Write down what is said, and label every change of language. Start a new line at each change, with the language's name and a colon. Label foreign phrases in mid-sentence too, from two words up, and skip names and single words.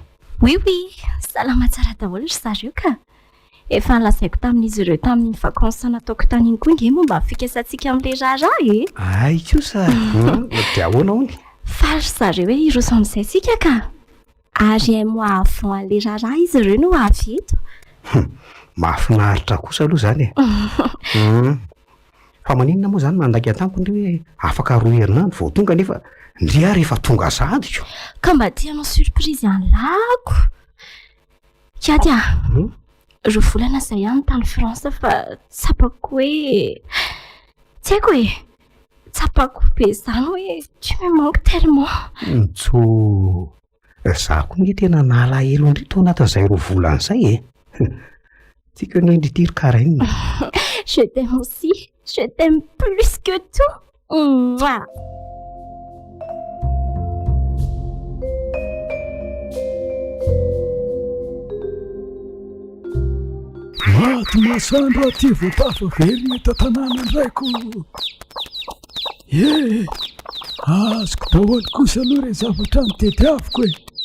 Malagasy: Oui, salama tsara daholo ry zareo ka. Efa nolazaiko tamin'izy ireo tamin'ny vacances nataoko tany iny koa nge momba fikasantsika amin'le raharaha e. Ay kosa. De ahoana hony? Fa ry zareo hoe iroso amin'izay sika ka. Ary
French: un mois avant
Malagasy: le raharaha izy ireo no avy eto. Mahafinaritra kosa aloha zany e. Fa maninona moa zany mandaky atampo ndre hoe afaka roa herinandro vao tonga nefa ndre ary efa tonga sadiko. Ka mba tianao surprise anlako. Kiady roa volana zay ihany tany France fa tsapako hoe tsy haiko hoe tsapako be zany hoe
French: tu me manques tellement.
Malagasy: Za koa nge tena nalahelo indray tao anatin'izay roa volana zay e. Tsika ny indritiry karaine.
French: Je t'aime aussi. Je t'aime plus que tout. Mouah.
Malagasy: Maty masandro aty voatafa velona eto tanàna ndraiko. Azoko daholo kosa aloha re zavatra nitetiaviko e.